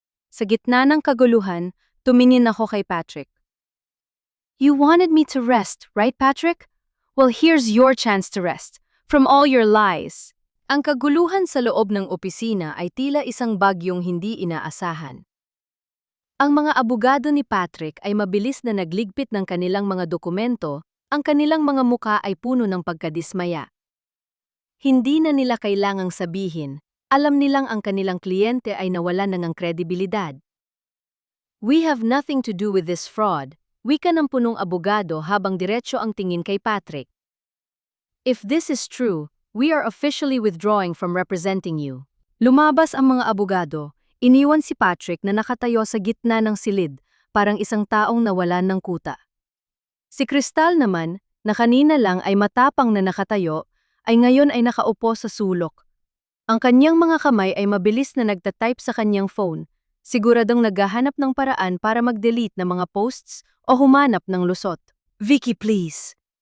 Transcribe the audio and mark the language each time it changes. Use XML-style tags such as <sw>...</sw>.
<tl>Sa gitna ng kaguluhan, tumingin ako kay Patrick.</tl> <en>You wanted me to rest, right, Patrick? Well, here's your chance to rest. From all your lies.</en> <tl>Ang kaguluhan sa loob ng opisina ay tila isang bagyong hindi inaasahan. Ang mga abogado ni Patrick ay mabilis na nagligpit ng kanilang mga dokumento, ang kanilang mga muka ay puno ng pagkadismaya. Hindi na nila kailangang sabihin, alam nilang ang kanilang kliyente ay nawalan ng kredibilidad.</tl> <en>We have nothing to do with this fraud,</en> <tl>wika ng punong abogado habang diretso ang tingin kay Patrick.</tl> <en>If this is true, We are officially withdrawing from representing you.</en> <tl>Lumabas ang mga abogado, iniwan si Patrick na nakatayo sa gitna ng silid, parang isang taong nawalan ng kuta. Si Crystal naman, na kanina lang ay matapang na nakatayo, ay ngayon ay nakaupo sa sulok. Ang kanyang mga kamay ay mabilis na nagtatype sa kanyang phone, siguradong naghahanap ng paraan para mag-delete ng mga posts o humanap ng lusot. Vicky, please.</tl>